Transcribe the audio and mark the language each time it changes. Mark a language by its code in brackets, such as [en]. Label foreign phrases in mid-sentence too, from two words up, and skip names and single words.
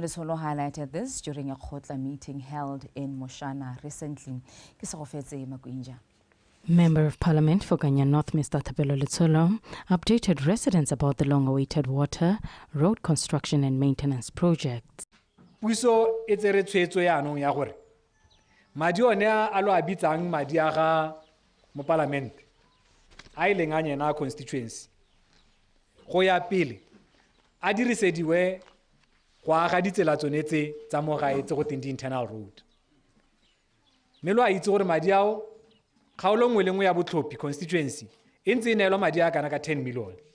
[en] Letsholo highlighted this during a Khotla meeting held in Mosana recently. Member of Parliament for Kenya North, Mr. Thapelo Letsholo, updated residents about the long-awaited water, road construction and maintenance projects. [tn] Puso e tsere tshwetso ya anong ya gore madi one a lo a bitsang madi a ga mo parliament a ileng a nyena constituency go ya pele a dirisediwe go aga ditsela tsone tse tsa mo gae tse go teng [en] di-internal road [tn] mme lo a itse gore madi ao kgaolo nngwe le nngwe ya botlhophi constituency e ntse e neelwa madi a kana ka 10 million